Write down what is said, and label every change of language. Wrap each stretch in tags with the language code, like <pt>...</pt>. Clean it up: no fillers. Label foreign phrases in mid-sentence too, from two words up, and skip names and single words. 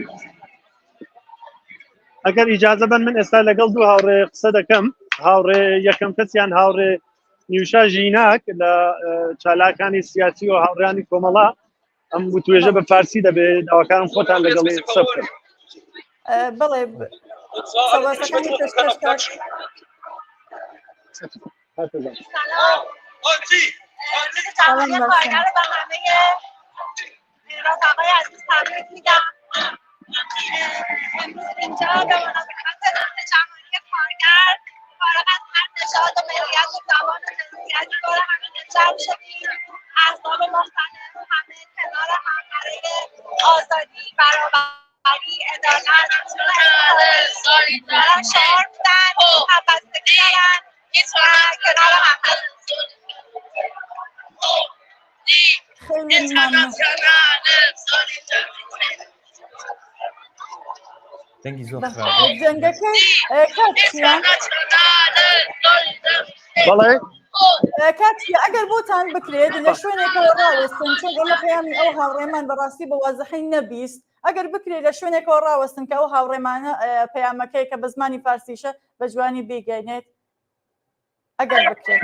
<ckb>ئەگەر ئیجازە بن من ئێستا لەگەڵ دوو هاوڕێ قسە دەکەم هاوڕێ یەکەم کەسیان هاوڕێ نیوشا ژیناک لە چالاکانی سیاسی و هاوڕێانی کۆمەڵا ئەم توێژە بە فارسی دەبێت داواکارم خۆتان لەگەڵی قسە بکەن. بڵێ سەواسەکانی پێشکەش کات.</ckb> <fa>امروز اینجا به مناسبت روز جهانی کارگر فارغ از هر نژاد و ملیت و زبان و جنسیتی دور همه جمع شدیم احزاب مختلف همه کنار هم برای آزادی برابری عدالت دارن شعار میدن همبستگی دارن کنار هم خیلی ممنون.</fa> <ckb>دەنگی زۆر جەنگەکەی کات چییە؟ بەڵێ کات چییە؟ ئەگەر بۆتان بکرێت لە شوێنێکەوە ڕاوەستن چون ئێمە پەیامی ئەو هاوڕێمان بەڕاستی بە وازەحی نەبیست ئەگەر بکرێت لە شوێنێکەوە ڕاوەستن کە ئەو هاوڕێمانە پەیامەکەی کە بە زمانی فارسیشە بە جوانی بیگەینێت ئەگەر بکرێت</ckb>